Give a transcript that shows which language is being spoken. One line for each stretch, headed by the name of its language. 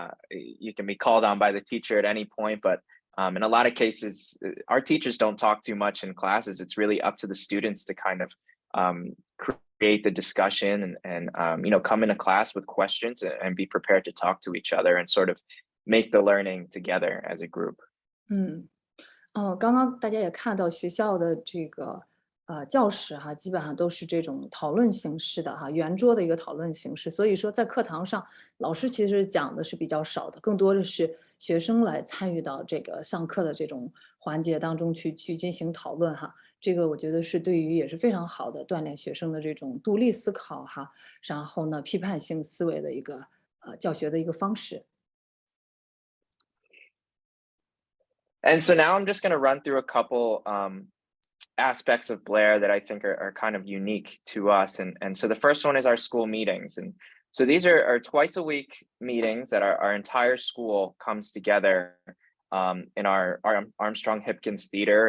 English: You can be called on by the teacher at any point, but in a lot of cases, our teachers don't talk too much in classes. It's really up to the students to kind of create the discussion and you know, come into class with questions and be prepared to talk to each other and sort of make the learning together as a group. 嗯。
Chinese: 刚刚大家也看到学校的这个教室哈，基本上都是这种讨论形式的哈，圆桌的一个讨论形式。所以说在课堂上，老师其实讲的是比较少的，更多的是学生来参与到这个上课的这种环节当中去进行讨论哈。这个我觉得是对于也是非常好的锻炼学生的这种独立思考哈，然后呢批判性思维的一个教学的一个方式。
English: And so now I'm just going to run through a couple aspects of Blair that I think are kind of unique to us. And so the first one is our school meetings. And so these are twice a week meetings that our entire school comes together in our Armstrong Hipkins Theater.